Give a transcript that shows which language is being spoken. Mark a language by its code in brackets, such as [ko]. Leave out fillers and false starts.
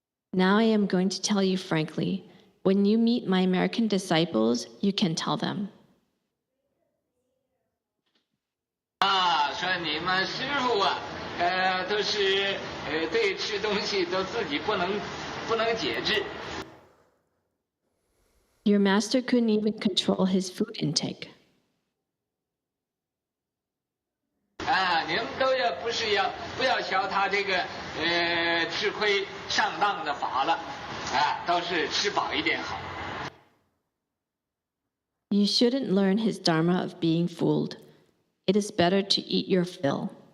[en] Now I am going to tell you frankly. When you meet my American disciples, you can tell them. [zh] 说你们师傅啊，都是对吃东西都自己不能节制。 [en] Your master couldn't even control his food intake. [zh] 你们都要不要学他这个吃亏上当的法了，都是吃饱一点好。 [en] You shouldn't learn his dharma of being fooled. It is better to eat your fill.